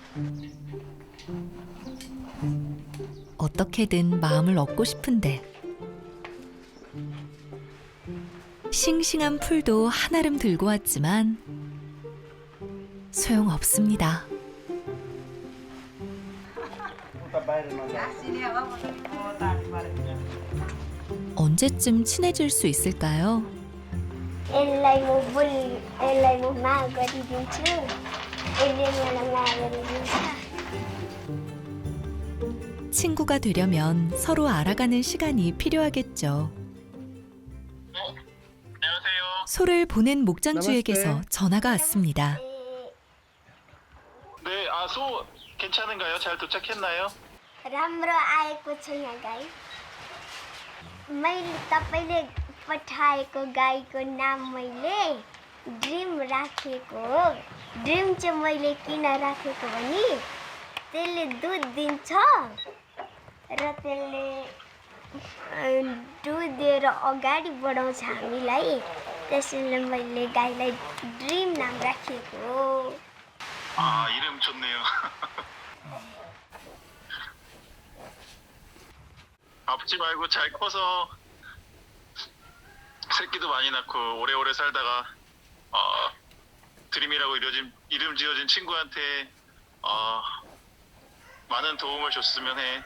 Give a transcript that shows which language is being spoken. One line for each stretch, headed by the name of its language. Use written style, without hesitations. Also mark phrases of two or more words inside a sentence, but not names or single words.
Korean: 어떻게든 마음을 얻고 싶은데 싱싱한 풀도 한아름 들고 왔지만 소용없습니다. 언제쯤 친해질 수 있을까요?
Nepali: यसलाई म माया गरिदिन्छु यसले मलाई माया गरिदिन्छ
Korean: 친구가 되려면 서로 알아가는 시간이 필요하겠죠. 소를 보낸 목장주에게서 전화가 왔습니다. 네, 소 괜찮은가요? 잘 도착했나요?
Nepali: राम्रो आएको छ यहाँ गाई मैले तपाईले पठाएको गाईको नाम मैले ड्रिम राखेको हो ड्रिम चाहिँ मैले किन राखेको भने त्यसले दुध दिन्छ र त्यसले दुध दिएर अगाडि बढाउँछ हामीलाई त्यसैले मैले गाईलाई ड्रिम नाम राखेको हो
Korean: 이름 좋네요. 아프지 말고 잘 커서 새끼도 많이 낳고 오래오래 살다가 드림이라고 이름 지어진 친구한테 많은 도움을 줬으면 해.